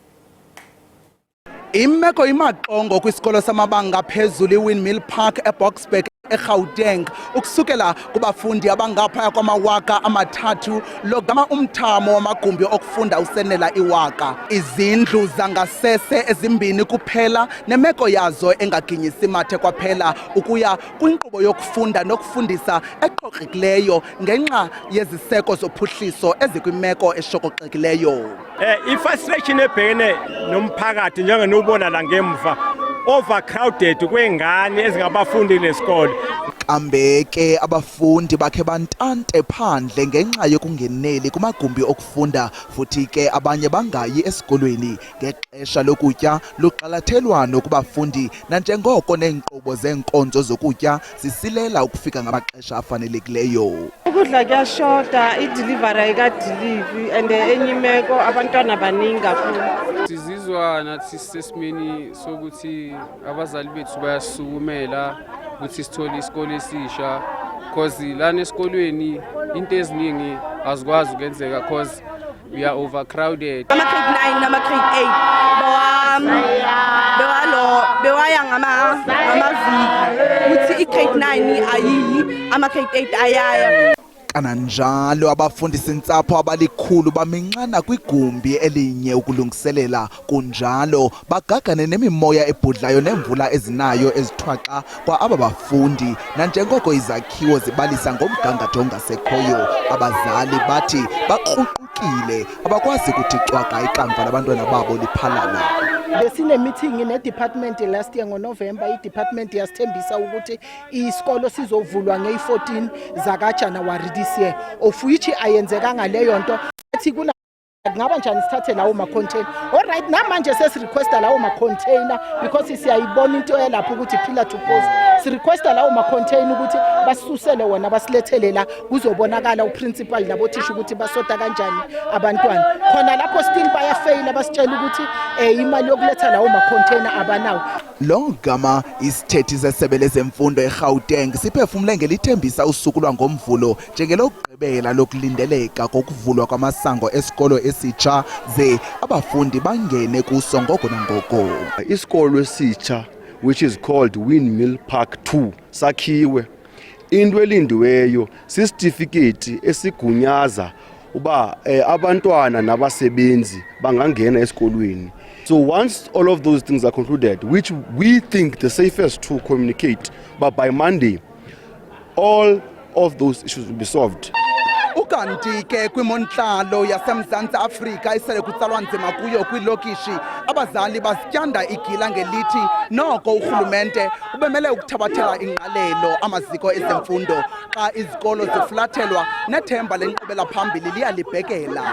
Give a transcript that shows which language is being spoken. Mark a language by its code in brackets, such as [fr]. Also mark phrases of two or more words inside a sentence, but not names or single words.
[xh] Imeko imaxongo kwisikolo samabanga phezulu iWindmill Park eBoksburg eGauteng ukusukela kubafundi abangaphaya kwama-3,000 logama umthamo wamagumbi okufunda usenela 1,000. Izindlu zangasese ezimbini kuphela nemeko yazo engaginyisi mathe kwaphela ukuya kwinkqubo yokufunda nokufundisa eqoqekileyo ngenxa yeziseko zophuhliso ezikwimeko eshokoxekileyo. [zu] I-frustration ebhekene nomphakathi njengenobona la ngemva overcrowded kwengane ezingabafundi lesikole. [xh] kambe ke abafundi bakhe bantante phandle ngenxa yokungeneli kumagumbi okufunda futhi ke abanye bangayi esikolweni ngexesha lokutya luqalathelwano kubafundi nanjengoko neenkqubo zeenkonzo zokutya zisilela ukufika ngamaxesha afanelekileyo. [zu] Ukudla kuyashota, idelivery ayikadelivi and enye imeko abantwana baningi kakhulu. Sizizwa nathi sisesimeni sokuthi abazali bethu bayasukumela ukuthi sithole isikole esisha because lana esikolweni into eziningi azikwazi ukwenzeka [en] because we are overcrowded. [zu] Ama grade 9 nama grade 8 bewaya ngamaviki uthi i-grade 9 ayiyi ama grade 8 ayaya. [xh] Kananjalo abafundisintsapho abalikhulu baminxana kwigumbi elinye ukulungiselela kunjalo bagagane nemimoya ebhudlayo nemvula ezinayo ezithwaxa kwa aba bafundi nanjengoko izakhiwo zibalisa ngomgangatho ongasekhoyo. Abazali bathi baqhuqukile abakwazi kuthi cwaka ikamva labantwana babo liphalala. [zu] Besine meeting ne-department [en] last year [zu] ngoNovember. I-department yasithembisa ukuthi isikolo sizovulwa nge-14 zakaJanuwari [en] this year, of which [zu] ayenzekanga leyo nto. Athi kuna ngaba njani sithathe lawo ma-container. Alright, namanje sesirequesta lawo ma-container because siyayibona into elapho ukuthi [en] pillar to post. [zu] Sirequesta lawo ma-container ukuthi basisusele wona basilethele la kuzobonakala uprincipal nabothisha ukuthi basota kanjani abantwana. Khona lapho still bayafaila basitshela ukuthi imali yokuletha lawo ma-container abanawo. [xh] Lo gama isithethi sesebe lezemfundo eGauteng siphefumule ngelithembisa usuku lwangomvulo njengelokugqibela lokulindeleka kokuvulwa kwamasango esikolo esitsha ze abafundi bangene kuso ngoko nangoko. Isikolo esitsha [en] which is called Windmill Park 2 [xh] sakhiwe. Into elindiweyo sisitifiketi esigunyaza uba abantwana nabasebenzi bangangena esikolweni. [en] So once all of those things are concluded, which we think the safest to communicate, but by Monday, all of those issues will be solved. [xh] Ukanti ke kwimonhlalo yaseMzantsi Afrika isele kutsalwa nzima kuyo kwilokishi abazali basityanda igila ngelithi noko urhulumente ubemele ukuthabathela ingqalelo amaziko ezemfundo xa izikolo ziflathelwa nethemba lenkqubela phambili liyalibhekela.